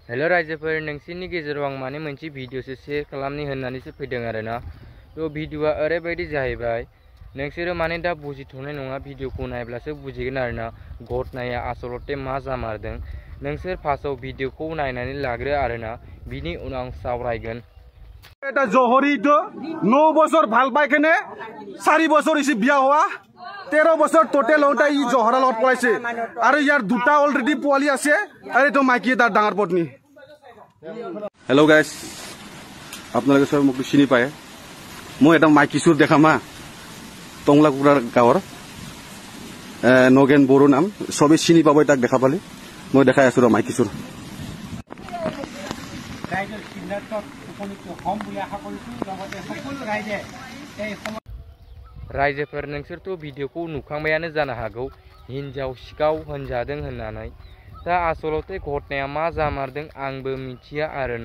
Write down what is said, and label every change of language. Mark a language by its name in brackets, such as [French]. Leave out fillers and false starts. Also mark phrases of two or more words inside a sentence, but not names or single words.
[Bodo] हेलो रायजोफोर नोंसिनि गेजेराव आं माने मोनसे भिडिअसो शेयार खालामनि होननानैसो फैदों आरोना। तो भिडिअआ ओरैबायदि जाहैबाय नोंसोरो माने दा बुजिथ'नाय नङा, भिडिअखौ नायब्लासो बुजिगोन आरोना घटनाया आसलते मा जामारदों। नोंसोर फार्स्टआव भिडिअखौ नायनानै लाग्रो आरोना, बिनि उनाव आं सावरायगोन। [Assamese] এটা জহরি তো 9 বছর ভাল পাই কেনে 4 বছর ইসি বিয়া হওয়া 13 বছর টোটাল ওটা ই জহরা লগত পড়াইছে আর ইয়ার দুটা অলরেডি পোৱালি আছে আরে তো মাইকি তার ডাঙৰ পত্নী। [English] Hello guys, [Assamese] আপোনালোকে সব মোক চিনি পায়। মই এটা মাইকিসুর দেখামা টংলাকুৰা গাঁৱৰ নগেন বড়ো নাম, সবে চিনি পাব তাক দেখা পালে। মই দেখাই আছো ৰ মাইকিসুর। [Bodo] रायजोफोर नोंसोरथ' भिडिअखौ नुखांबायानो जानो हागौ हिनजाव सिखाव होनजादों होननानै। दा आसलते घटनाया मा जामारदों आंबो मिथिया आरोना।